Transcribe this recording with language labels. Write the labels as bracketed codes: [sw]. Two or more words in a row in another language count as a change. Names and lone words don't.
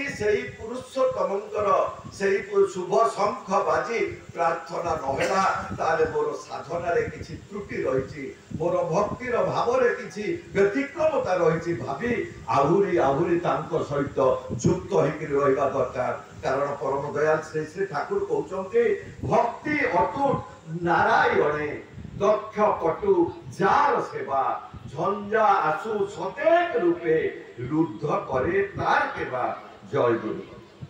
[or] ସହି ପୁରୁଷୋତ୍ତମଙ୍କର ସହି ଶୁଭ ଶଙ୍ଖ ବାଜି ପ୍ରାର୍ଥନା ନହେଲା ତାହେଲେ ମୋର ସାଧନା ରେ କିଛି ତ୍ରୁଟି ରହିଛି ମୋର ଭକ୍ତିର ଭାବ ରେ କିଛି ବ୍ୟତିକ୍ରମତା ରହିଛି ଭାବି ଆହୁରି ଆହୁରି ତାଙ୍କ ସହିତ ଯୁକ୍ତ ହୋଇକି ରହିବା ଦରକାର କାରଣ ପରମ ଦୟାଲ ଶ୍ରୀ ଶ୍ରୀ ଠାକୁର କହୁଛନ୍ତି [bn] ভক্তি অটুট নারায়ণে দক্ষ পটু যার সেবা ঝঞ্ঝা আসু সতেক রূপে রুদ্ধ করে তার কেবা [or] ଜୟ ଗୁରୁ।